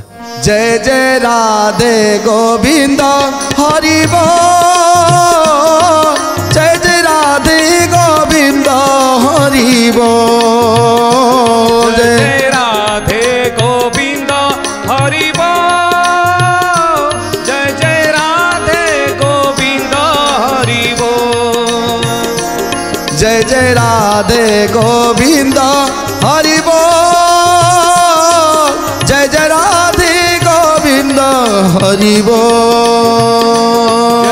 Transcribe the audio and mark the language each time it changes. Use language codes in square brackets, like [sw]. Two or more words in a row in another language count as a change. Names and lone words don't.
[or] ଜୟ ଜୟ ରାଧେ ଗୋବିନ୍ଦ ହରି ବୋଲ। ଜୟ ଜୟ ରାଧେ ଗୋବିନ୍ଦ ହରି ବୋଲ। ଜୟ ରାଧେ ଗୋବିନ୍ଦ ହରି [hi] जय जय राधे गोविंद हरि बोल। जय जय राधे गोविंद हरि बोल।